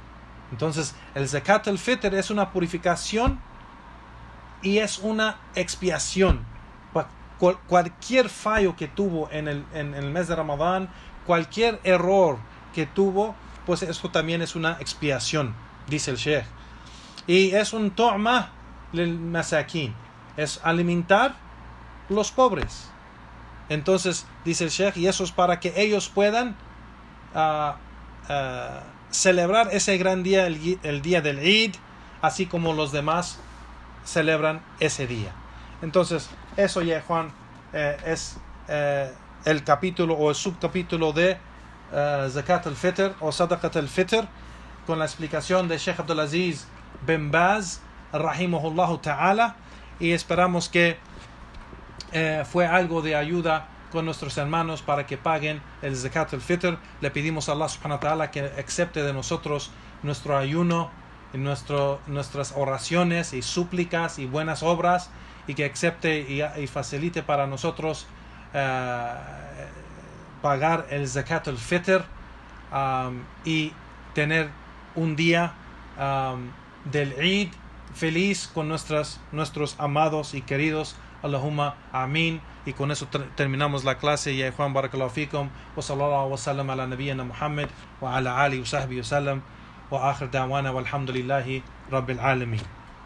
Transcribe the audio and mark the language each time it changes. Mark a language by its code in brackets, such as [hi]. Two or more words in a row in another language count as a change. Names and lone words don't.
[es] Entonces el [ar] زكاة الفطر [es] es una purificación y es una expiación. Cualquier fallo que tuvo en el mes de Ramadán, cualquier error que tuvo, pues esto también es una expiación, dice el Sheikh. Y es un [ar] طعمة للمساكين, [es] es alimentar los pobres. Entonces dice el Sheikh, y eso es para que ellos puedan celebrar ese gran día, el día del Eid, así como los demás celebran ese día. Entonces eso ya, Juan, es el capítulo o el subcapítulo de [ar] زكاة الفطر [es] o [ar] صدقة الفطر, [es] con la explicación de Sheikh Abdulaziz bin Baz [ar] رحمه الله تعالى, [es] y esperamos que fue algo de ayuda con nuestros hermanos para que paguen el [ar] زكاة الفطر. [es] Le pedimos a Allah [ar] سبحانه وتعالى [es] que acepte de nosotros nuestro ayuno, nuestras oraciones y súplicas y buenas obras, y que acepte y facilite para nosotros pagar el [ar] زكاة الفطر [es] y tener un día del Eid feliz con nuestros amados y queridos. [ar] اللهم آمين. [es] Y con eso terminamos la clase. Ya Juan, [ar] بارك الله فيكم، وصلى الله وسلم على نبينا محمد وعلى آله وصحبه وسلم، وآخر دعوانا والحمد لله رب العالمين.